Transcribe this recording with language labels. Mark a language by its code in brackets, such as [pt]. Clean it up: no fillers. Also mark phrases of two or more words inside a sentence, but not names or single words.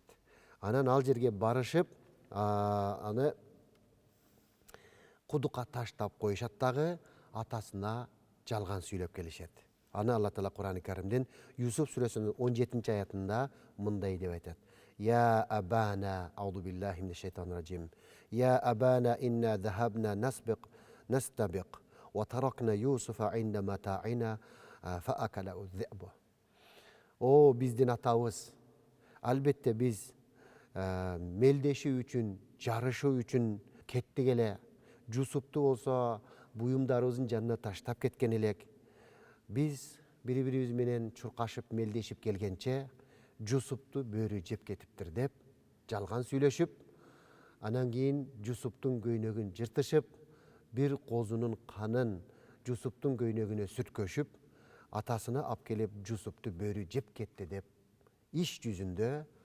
[ky] Анан ал жерге барышып, аны кудукка таштап коюшат дагы, атасына жалган сүйлөп келишет. Аны Алла Таала Кур'ан-ы Керимдин Юсуф сүрөсүнүн 17 аятында мындай деп айтат. [ar] يا أبانا, أعوذ بالله من الشيطان الرجيم. يا أبانا إنا ذهبنا نستبق وتركنا يوسف عند متاعنا فأكله الذئب. [ky] О, биздин атабыз, албетте биз мелдеши үчүн, жарышы үчүн кеттик эле. Жусупту болсо буюмдарыбыздын жанына таштап кеткен элек. Биз бири-бирибиз менен чуркашып, мелдешип келгенче Жусупту бөрү жеп кетиптир деп жалган сүйлөшүп, анан кийин Жусуптун көйнөгүн жыртышып, бир козунун канын Жусуптун көйнөгүнө сүрткөшүп, атасына алып келип Жусупту бөрү жеп кетти деп иш жүзүндө